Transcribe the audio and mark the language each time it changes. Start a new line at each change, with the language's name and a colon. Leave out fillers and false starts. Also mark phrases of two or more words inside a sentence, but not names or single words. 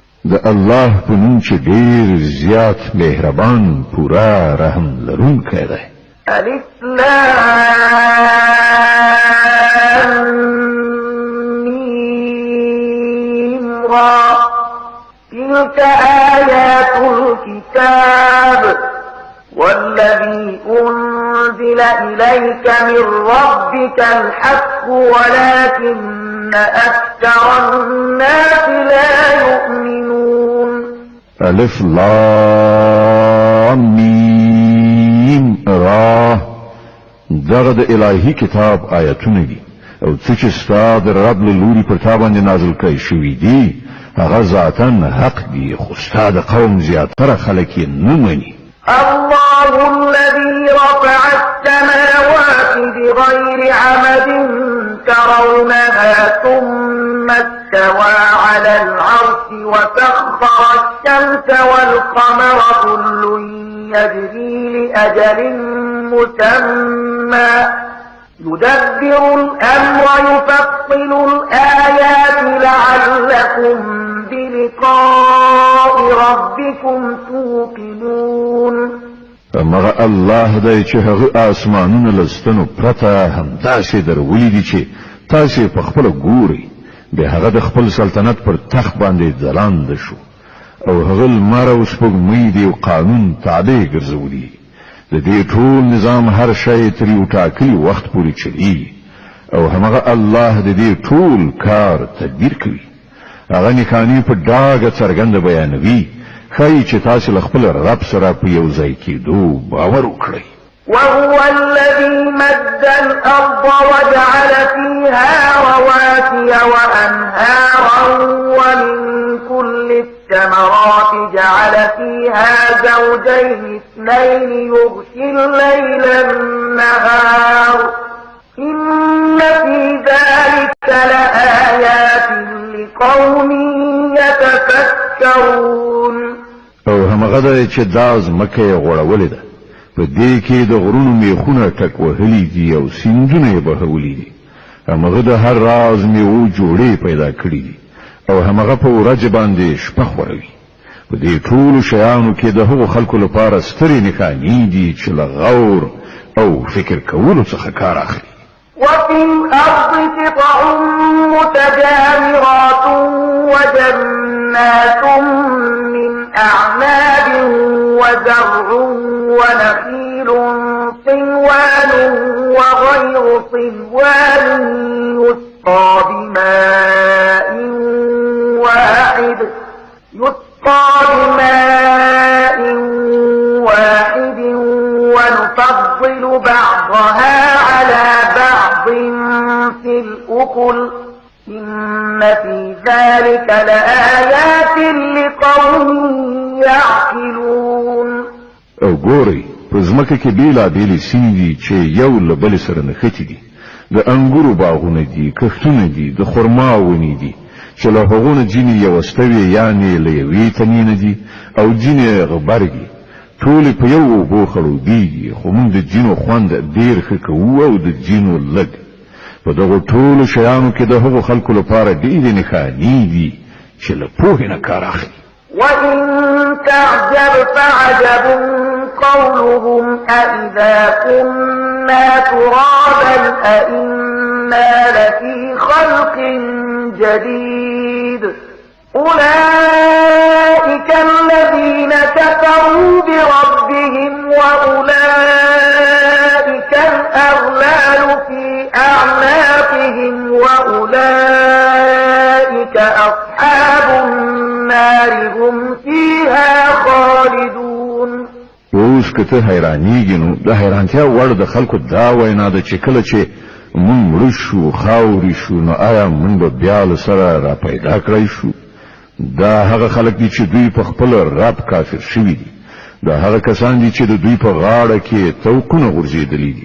Pashto: د الله په نوم چې ډیر زیات مهربان پورا رحم لرونکی دی.
Arabic: الف لام میم را تلك آيات الكتاب والذي أنزل إليك من ربك الحق ولكن أكثر الناس لا يؤمنون.
Pashto: الف لام میم را دغه د الهي کتاب آیتونه دي او څه چې ستا د رب له لوري پر تا باندې نازل کړي شوي دي هغه ذاتاً حق دي خو ستا د قوم زیاتره خلک یې نه مني.
Arabic: الله الذي رفع السماوات بغير عمد ترونها ثم استوى على العرش وسخر الشمس والقمر كل يجري لأجل مسمى يدبر الأمر يفصل الآيات لعلكم بلقاء ربكم توقنون.
Pashto: مغه الله دی چې هغه آسمانونه لستنو پرته همداسې درولي دي چې تاسو په خپل ګوري به هغه د خپل سلطنت پر تخت باندې ځلاند شو او هغه لمر او سپوږمۍ دی او قانون تابع ګرځولي. د دې ټول نظام هر شی تر یو ټاکلي وخت پورې چلی او هغه الله د دې ټول کار تدبیر کوي. هغه نښانې په ډاګه څرګنده بیانوي خی چې تاسو له خپل رب سره په یو ځای کېدو باور وکړئ.
Arabic: وهو الذي مد الأرض وجعل فيها رواسي وأنهارا ومن كل الثمرات جعل فيها زوجين اثنين يغشي الليل النهار إن في ذلك لآيات لقوم يتفكرون.
Pashto: او همغه د چې داز مکه غوړولې ده په دې کې د غرونو میخونه ټک وهلي دي او سیندونه بهولي دي. همغه د هر راز میوه جوړې پیدا کړې دي او همغه په ورځ باندې شپه خوروي. په دې ټول شیانو کې د هغو خلکو لپاره سترې نښانې دي چې له غور او فکر کولو څخه کار اخلي.
Arabic: وفي الأرض قطع متجاورات وجنات من أعناب وزرع ونخيل صنوان وغير صنوان يسقى بماء واحد ونفضل بعضها على بعض في الأكل إن في ذلك لآيات لقوم يعقلون.
Pashto: او ګوري په ځمکه کې بیلابیلې سیمې دي چې یو له بل سره نښتي دي. د انګورو باغونه دي، کښتونه دي، د خرما ونې دي چې له هغو نه ځینې یوستوي یعنې له یوې تنې نه دي او ځینې غبرګي. ټولې په یو اوبو خړوبېږي خو موږ د ځینو خوند ډېر ښه کوو او د ځینو لږ. په دغو ټولو شیانو کې د هغو خلکو لپاره ډېرې نښانې دي چې له پوهې نه کار اخلي.
Arabic: وإن تعجب فعجب قولهم أإذا كنا ترابا أإنا لفي خلق جديد أولئك الذين كفروا بربهم وأولئك الأغلال في أعناقهم وأولئك أصحاب النار هم فيها خالدون.
Pashto: اوس که ته حیرانیږي نو د حیرانتیا وړ د خلکو دا وینا ده چې کله چې مونږ مړه شو خاورې شو نو آیا مونږ به بیا له سره را پیدا کړی شو؟ دا هغه خلک دي چې دوی په خپل رب کافر شوي دي. دا هغه کسان دي چې د دوی په غاړه کې توقونه غورځېدلي دي.